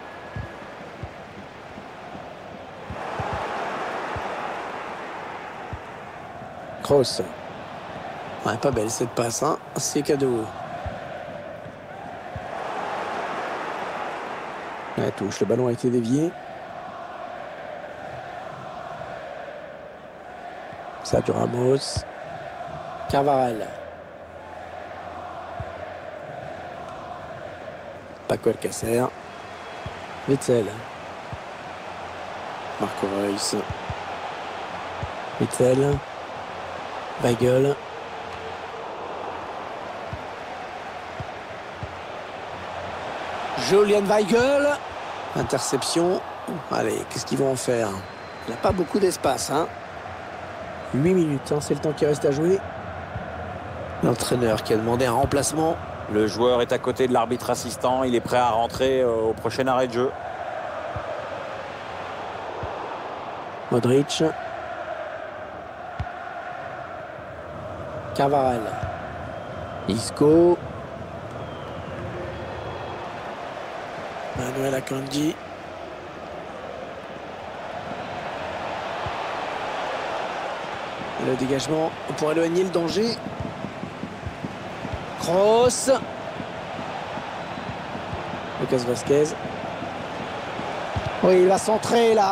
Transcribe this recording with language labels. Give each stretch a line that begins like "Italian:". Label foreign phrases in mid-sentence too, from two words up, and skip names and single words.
French: Kroos. Ouais, pas belle cette passe, hein. C'est cadeau. La touche, le ballon a été dévié. Sergio Ramos. Carvajal. Paco Alcacer. Witsel. Marco Reus. Witsel. Weigl. Julian Weigl. Interception. Allez, qu'est-ce qu'ils vont en faire? Il n'a pas beaucoup d'espace, hein. 8 minutes, hein, c'est le temps qui reste à jouer. L'entraîneur qui a demandé un remplacement. Le joueur est à côté de l'arbitre assistant. Il est prêt à rentrer au prochain arrêt de jeu. Modric. Carvajal. Isco. Manuel Akanji. Le dégagement pour éloigner le danger. Kroos. Lucas Vazquez. Oui, il va centrer là.